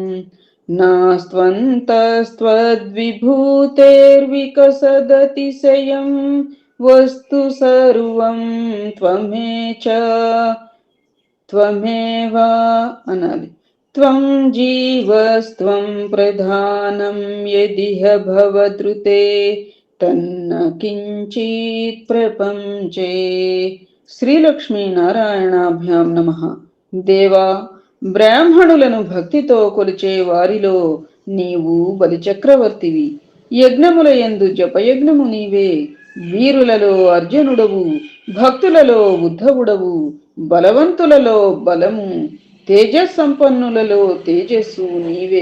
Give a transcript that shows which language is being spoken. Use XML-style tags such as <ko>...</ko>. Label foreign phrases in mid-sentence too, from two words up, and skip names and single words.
<sa>नास्त्वन्तस्त्वद्विभूतेर्विकसदतिशयं वस्तु सर्वं त्वमेव अनादि त्वं जीवस्त्वं प्रधानं यदिह भवद्रुते तन्न किञ्चित् प्रपञ्चे. శ్రీలక్ష్మీనారాయణాభ్యాం నమః.</sa> <te>దేవా, బ్రాహ్మణులను భక్తితో కొలిచే వారిలో నీవు బలిచక్రవర్తివి. యజ్ఞముల యందు జపయజ్ఞము నీవే. వీరులలో అర్జునుడవు, భక్తులలో ఉద్ధవుడవు, బలవంతులలో బలము, తేజస్సంపన్నులలో తేజస్సు నీవే.</te>